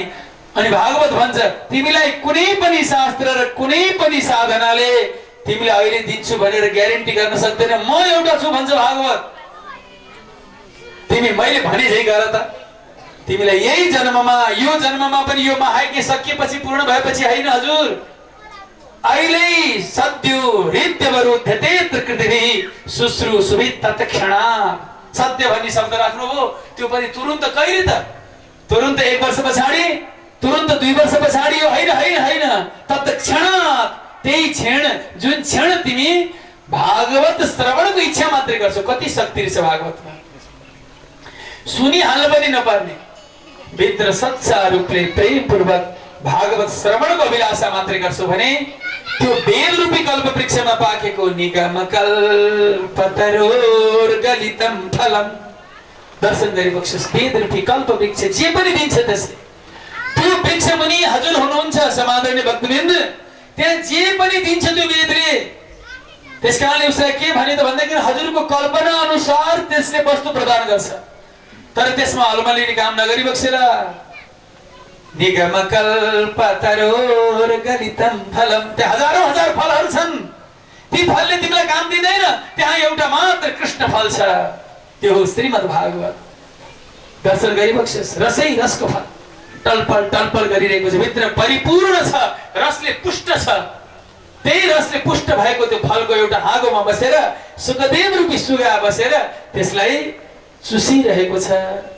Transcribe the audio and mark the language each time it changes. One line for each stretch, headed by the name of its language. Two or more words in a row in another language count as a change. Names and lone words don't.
Nepali: अनि भागवत भन्छ तिमीलाई कुनै पनि शास्त्र र कुनै पनि साधनाले तिमीलाई अहिले दिन्छु भनेर ग्यारेन्टी गर्न सक्दैन। म एउटा छु भन्छ भागवत। तिमी मैले भने झै गर त। तिमीलाई यही जन्ममा, यो जन्ममा पनि यो महायज्ञ सकिएपछि पूर्ण भएपछि होइन हजुर।
Sanskrit: अहिले सद्यो हृद्यवरुध्यते त्रिकृतिभिः शुश्रू सुभित तत्क्षण।
Nepali: सत्य भन्ने शब्द राख्नुभयो, त्यो पनि तुरुन्त। कहिले त? तुरुन्त 1 वर्ष पछाडि, तुरुन्त 2 वर्ष पछाडि यो होइन होइन होइन। तत्क्षण, त्यही क्षण जुन क्षण तिमी भागवत श्रवणको इच्छा मात्रै गर्छौ। कति शक्ति रहेछ भागवतमा, सुनिहाल्नु पनि नपर्ने, भित्र सच्चा रूपले प्रेमपूर्वक भागवत श्रवणको अभिलाषा मात्रै गर्छौ भने त्यो बेल रूपी कल्प वृक्षमा पाकेको
Sanskrit: निगम कल्पतरोर गलितम फलम
Nepali: दर्शन गरिबक्सोस्। वेद रूपी कल्प वृक्ष जे पनि दिन्छ त्यसले, त्यो वृक्ष मुनि हजुर हुनुहुन्छ समादरणीय भक्तवृन्द, त्यहाँ जे पनि दिन्छ त्यो वेदले। त्यसकारणले उसलाई के भने त भन्दाखेरि हजुरको कल्पना अनुसार त्यसले वस्तु प्रदान गर्छ, तर त्यसमा हलमा लिने काम नगरी बक्सेला।
Sanskrit: निगम कल्पतरोर गलितम फलम,
Nepali: त्यहाँ हजारौं हजार फलहरू छन्, ती फलले तिमीलाई काम दिँदैन, त्यहाँ एउटा मात्र कृष्ण फल छ, त्यो हो श्रीमद् भागवत। दर्शन गरिबक्सोस्, रसै रसको फल टलपल टलपल गरिरहेको छ, भित्र परिपूर्ण छ, रसले पुष्ट छ। त्यही रसले पुष्ट भएको त्यो फलको एउटा हाँगोमा बसेर सुखदेव रूपी सुगा बसेर त्यसलाई चुसिरहेको छ।